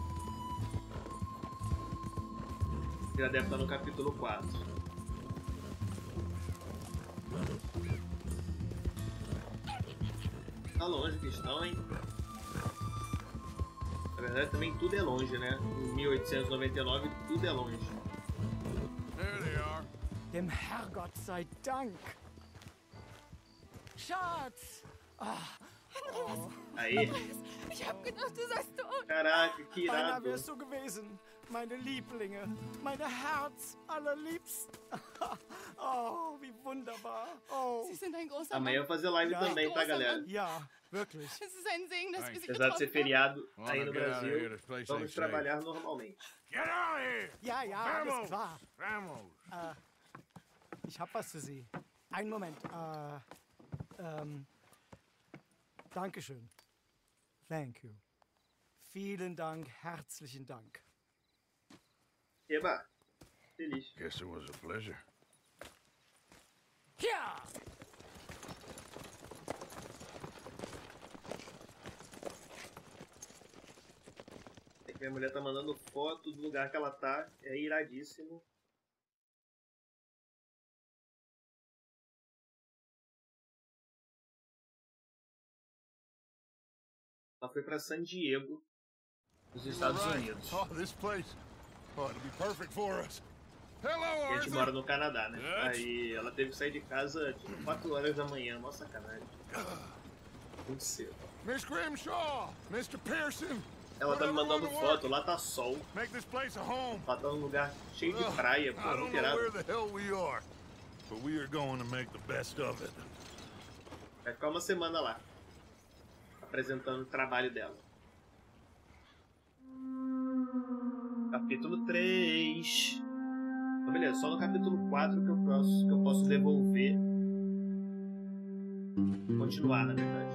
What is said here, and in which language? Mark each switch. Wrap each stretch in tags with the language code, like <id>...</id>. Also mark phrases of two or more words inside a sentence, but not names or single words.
<pt>Já deve estar no capítulo 4. Tá longe que estão, hein? Na verdade também tudo é longe, né? Em 1899 tudo é longe.</pt> <en>There they are.</en> <de>Dem Herrgott sei Dank. Schatz!</de> <pt>Aí.</pt> <de>Ich hab gedacht, du seist tot.</de> <pt>Caraca, que</pt> <de>Beinahe</de> <pt>irado.</pt> <de>wärst du gewesen. Meine Lieblinge. Meine Herz allerliebsten. Oh, wie wunderbar. Oh. Sie sind ein großer</de> <pt>Amanhã eu</pt> <de>Mann.</de> <pt>vou fazer live</pt> <de>Ja.</de> <pt>também, tá, galera?</pt> <de>Ja, wirklich. Es ist ein Segen, dass wir sie</de> <pt>Apesar de ser</pt> <de>getroffen haben.</de> <pt>feriado</pt> <en>Well,</en> <pt>aí no</pt> <en>get out of here.</en> <pt>Brasil,</pt> <en>This place</en> <pt>vamos</pt> <en>ain't safe.</en> <pt>trabalhar normalmente.</pt> <en>Get out of here!</en> <de>Ja, ja, alles</de> <pt>Vamos!</pt> <de>klar.</de> <pt>Vamos!</pt> <de>Ich hab was für Sie. Einen Moment. Dankeschön.</de> <en>Thank you.</en> <de>Vielen Dank, herzlichen Dank.</de> <pt>Eba, feliz.</pt> <en>Guess it was a pleasure.</en> <de>Ja!</de> <pt>É que minha mulher tá mandando foto do lugar que ela tá, é iradíssimo. Ela foi pra San Diego, nos Estados Unidos.</pt> <en>Oh, this place. Oh, it'll be perfect for us. Hello,</en> <pt>E a gente</pt> <en>Arthur.</en> <pt>mora no Canadá, né?</pt> <en>Yes.</en> <pt>Aí ela teve que sair de casa tipo 4 horas da manhã, mó sacanagem. Muito cedo.</pt> <en>Miss Grimshaw, Mr. Pearson.</en> <pt>Ela tá me mandando</pt> <en>Whatever</en> <pt>foto, lá tá sol,</pt> <en>Make this place a home.</en> <pt>ela tá num lugar cheio de praia, pô,</pt> <en>I don't</en> <pt>muito</pt> <en>know where</en> <pt>irado.</pt> <en>the hell we are, but we are going to make the best of it.</en> <pt>Vai ficar uma semana lá, apresentando o trabalho dela. Capítulo 3. Então, beleza, só no capítulo 4 que eu posso devolver. Continuar, na verdade.</pt>